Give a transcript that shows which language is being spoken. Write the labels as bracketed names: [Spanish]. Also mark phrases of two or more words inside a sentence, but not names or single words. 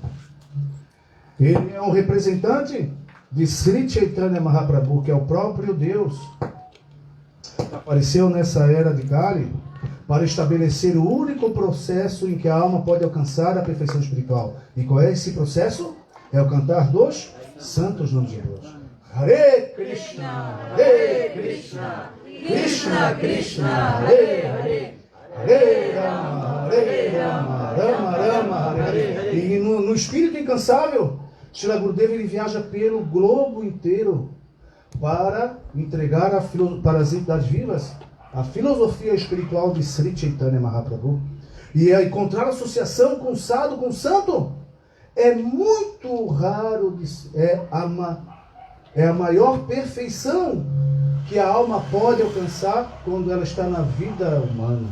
[Portuguese] Ele é um representante de Sri Chaitanya Mahaprabhu, que é o próprio Deus. Apareceu nessa era de Kali para estabelecer o único processo em que a alma pode alcançar a perfeição espiritual. E qual é esse processo? É o cantar dos santos nomes de Deus. [Sanskrit] Hare Krishna, Hare Krishna, Krishna Krishna, Hare Hare, Hare Rama, Rama Rama, Hare Hare. [Portuguese] E no espírito incansável, Srila Gurudeva ele viaja pelo globo inteiro para entregar para as entidades vivas a filosofia espiritual de Sri Chaitanya Mahaprabhu. E encontrar associação com o sadhu, com o santo, é muito raro, é a maior perfeição que a alma pode alcançar quando ela está na vida humana.